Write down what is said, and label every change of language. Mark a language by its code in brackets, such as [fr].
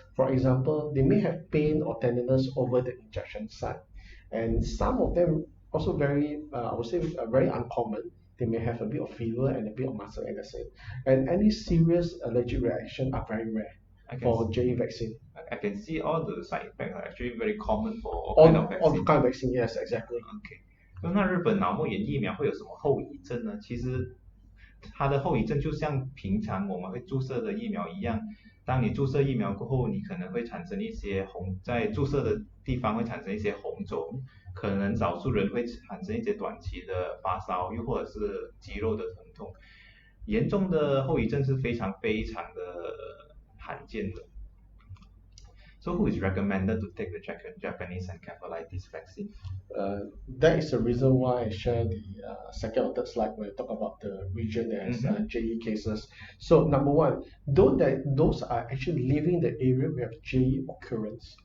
[en] For example, they may have pain or tenderness over the injection site, and some of them also I would say, very uncommon. They may have a bit of fever and a bit of muscle ache. And any serious allergic reaction are very rare for JE vaccine. I can see all the side effects are actually very common for all kind of vaccine. All kind of vaccine, yes, exactly. [zh] OK. 那日本脑膜炎疫苗会有什么后遗症呢？其实它的后遗症就像平常我们会注射的疫苗一样，当你注射疫苗过后，你可能会产生一些在注射的地方会产生一些红肿，可能少数人会产生一些短期的发烧，又或者是肌肉的疼痛。严重的后遗症是非常非常的罕见的。 [en] So who is recommended to take the Japanese encephalitis vaccine? Uh, that is the reason why I share the second or third slide when I talk about the region that has JE cases. So number one, those are actually living the area where JE occurrence.